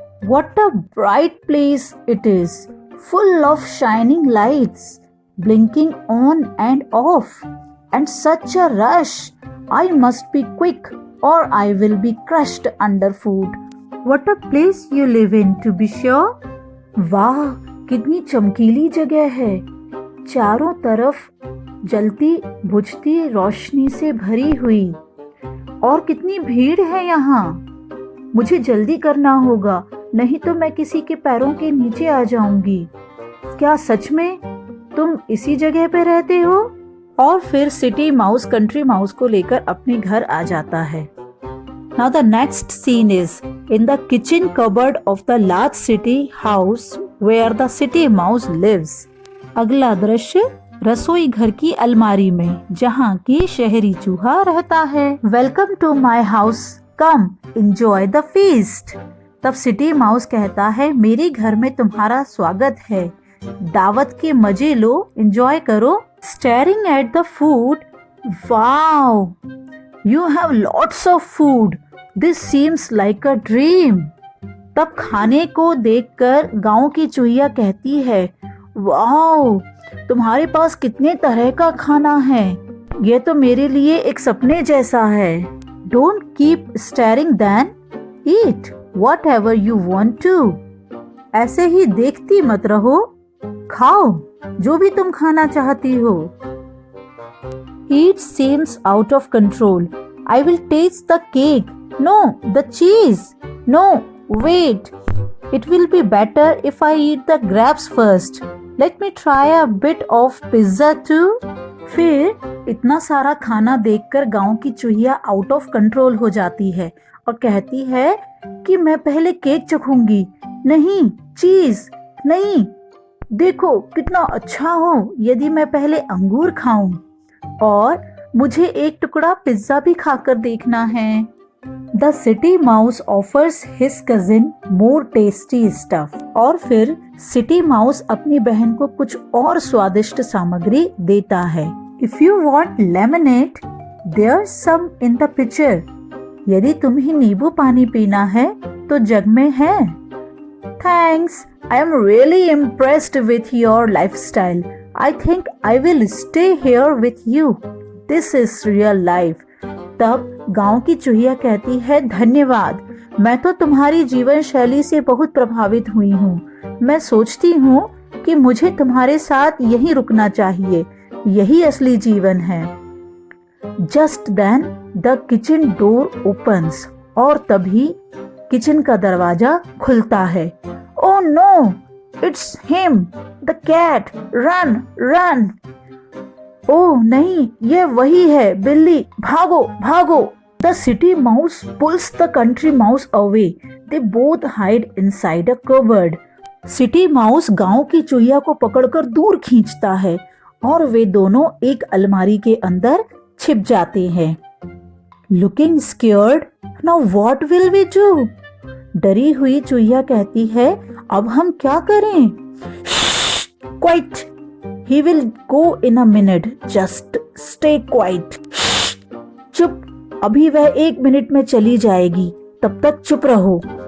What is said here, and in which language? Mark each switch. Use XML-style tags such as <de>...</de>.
<en>What a bright place it is, full of shining lights, blinking on and off, and such a rush. I must be quick or I will be crushed underfoot. What a place you live in, to be sure.</en> <hi>वाह, कितनी चमकीली जगह है। चारों तरफ जलती बुझती रोशनी से भरी हुई, और कितनी भीड़ है यहाँ। मुझे जल्दी करना होगा, नहीं तो मैं किसी के पैरों के नीचे आ जाऊंगी। क्या सच में तुम इसी जगह पे रहते हो? और फिर सिटी माउस कंट्री माउस को लेकर अपने घर आ जाता है।</hi> <en>Now the next scene is in the kitchen cupboard of the large city house where the city mouse lives.</en> <hi>अगला दृश्य रसोई घर की अलमारी में जहाँ की शहरी चूहा रहता है।</hi> <en>Welcome to my house. Come, enjoy the feast.</en> <hi>तब सिटी माउस कहता है, मेरे घर में तुम्हारा स्वागत है, दावत के मजे लो, एंजॉय करो।</hi> <en>Staring at the food, wow, you have lots of food. This seems like a dream.</en> <hi>तब खाने को देखकर गांव की चूहिया कहती है, वाओ, तुम्हारे पास कितने तरह का खाना है, यह तो मेरे लिए एक सपने जैसा है।</hi> <en>Don't keep staring then, eat whatever you want to.</en> <hi>ऐसे ही देखती मत रहो, खाओ जो भी तुम खाना चाहती हो।</hi> <en>It seems out of control. I will taste the cake. No, the cheese. No, wait. It will be better if I eat the grapes first. Let me try a bit of pizza too.</en> <hi>फिर इतना सारा खाना देखकर गांव की चूहिया</hi> <en>out of control</en> <hi>हो जाती है और कहती है कि मैं पहले केक चखूंगी। नहीं, चीज नहीं, देखो कितना अच्छा हो यदि मैं पहले अंगूर खाऊं, और मुझे एक टुकड़ा पिज्जा भी खाकर देखना है।</hi> <en>The city mouse offers his cousin more tasty stuff.</en> <hi>और फिर सिटी माउस अपनी बहन को कुछ और स्वादिष्ट सामग्री देता है।</hi> <en>If you want lemonade, there some in the picture.</en> <hi>यदि तुम्हें नींबू पानी पीना है तो जग में है।</hi> <en>Thanks, I am really impressed with your lifestyle. I think I will stay here with you. This is real life.</en> <hi>तब गांव की चूहिया कहती है, धन्यवाद, मैं तो तुम्हारी जीवन शैली से बहुत प्रभावित हुई हूँ। मैं सोचती हूँ कि मुझे तुम्हारे साथ यहीं रुकना चाहिए, यही असली जीवन है।</hi> <en>Just then the kitchen door opens.</en> <hi>और तभी किचन का दरवाजा खुलता है।</hi> <en>Oh no, it's him, the cat, run, run.</en> <hi>ओह नहीं, ये वही है, बिल्ली, भागो भागो।</hi> <en>The city mouse pulls the country mouse away. They both hide inside a cupboard.</en> <hi>City mouse गांव की चूहिया को पकड़कर दूर खींचता है और वे दोनों एक अलमारी के अंदर छिप जाते हैं।</hi> <en>Looking scared, now what will we do?</en> <hi>डरी हुई चूहिया कहती है, अब हम क्या करें?</hi> <en>Quiet, He will go in a minute. Just stay quiet.</en> <hi>चुप, अभी वह 1 मिनट में चली जाएगी, तब तक चुप रहो।</hi>